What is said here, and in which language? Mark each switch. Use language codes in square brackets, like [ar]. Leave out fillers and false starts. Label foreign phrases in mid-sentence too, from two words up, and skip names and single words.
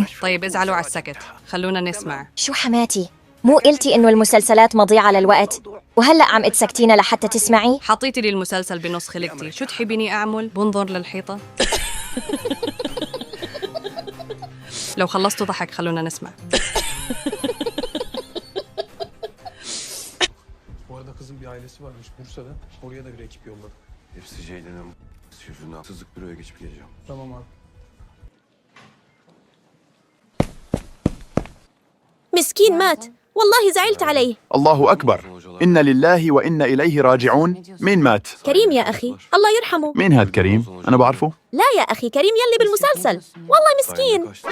[ar] طيب ازعلوا على السكت، خلونا نسمع. شو حماتي؟ مو قلتي إنه المسلسلات مضيعة للوقت؟ وهلأ عم تسكتينا لحتى تسمعي؟ حطيتي لي المسلسل بنص خلقتي، شو تحبيني أعمل؟ بنظر للحيطة؟ لو خلصتوا ضحك خلونا نسمع. [tr] Bu arada kızın bir ailesi varmış Bursa'da. Oraya da bir ekip yolladık. Hepsi Ceylin'in yüzünden sızlık büroya geçip geleceğim. Tamam abi. [ar] مسكين مات، والله زعلت عليه. الله أكبر، إن لله وإنا إليه راجعون. مين مات؟ كريم يا أخي، الله يرحمه. مين هاد كريم؟ أنا بعرفه؟ لا يا أخي، كريم يلي بالمسلسل، والله مسكين.